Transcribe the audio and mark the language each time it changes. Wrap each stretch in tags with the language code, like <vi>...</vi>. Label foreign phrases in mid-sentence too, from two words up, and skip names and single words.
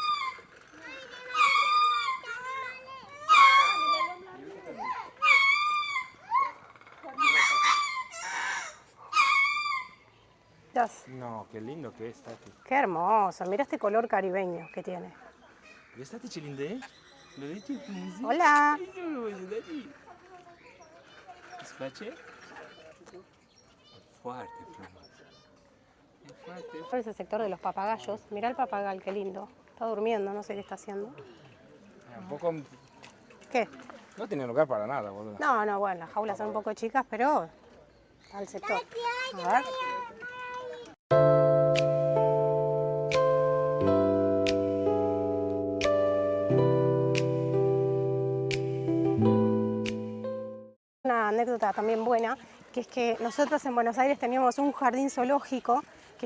<es>No, qué lindo que es, Tati. Qué hermoso, mira este color caribeño que tiene. ¿Ves, Tati, ce linde? Hola.</es> <ro>¿Îți place? Foarte frumos.</ro> <es>Por ese sector de los papagayos. Mirá el papagal, qué lindo. Está durmiendo, no sé qué está haciendo. Un poco... ¿Qué? No tiene lugar para nada, boludo. No, bueno, las jaulas son un poco chicas, pero está el sector. A ver. Una anécdota también buena, que es que nosotros en Buenos Aires teníamos un jardín zoológico que</es>